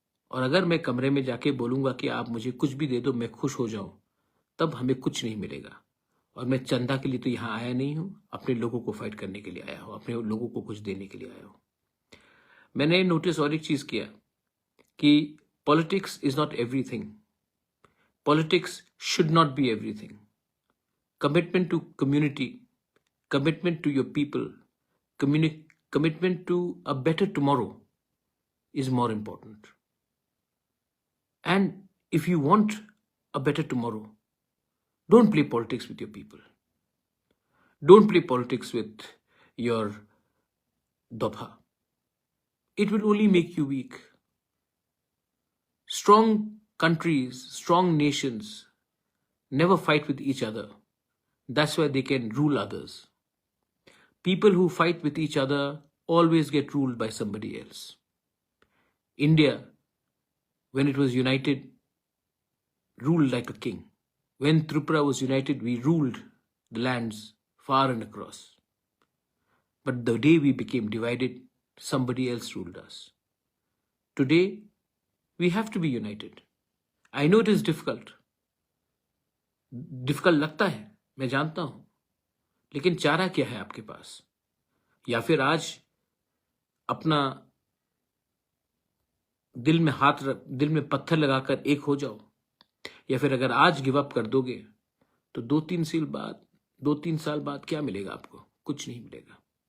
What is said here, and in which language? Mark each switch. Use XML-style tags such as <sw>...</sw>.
<hi>और अगर मैं कमरे में जाके बोलूंगा कि आप मुझे कुछ भी दे दो, मैं खुश हो जाऊं, तब हमें कुछ नहीं मिलेगा। और मैं चंदा के लिए तो यहां आया नहीं हूं, अपने लोगों को फाइट करने के लिए आया हूं, अपने लोगों को कुछ देने के लिए आया हूं। मैंने नोटिस और एक चीज किया कि</hi> <en>Politics is not everything, politics should not be everything. Commitment to community, commitment to your people, commitment to a better tomorrow is more important. And if you want a better tomorrow, don't play politics with your people. Don't play politics with your dobha. It will only make you weak. Strong countries, strong nations never fight with each other. That's why they can rule others. People who fight with each other always get ruled by somebody else. India, when it was united, ruled like a king. When Tripura was united, we ruled the lands far and across. But the day we became divided, somebody else ruled us. Today, we have to be united. I know it is difficult.</en> <hi>Difficult लगता है, मैं जानता हूं, लेकिन चारा क्या है आपके पास? या फिर आज अपना दिल में पत्थर लगाकर एक हो जाओ, या फिर अगर आज गिव अप कर दोगे तो 2-3 साल बाद क्या मिलेगा आपको? कुछ नहीं मिलेगा।</hi>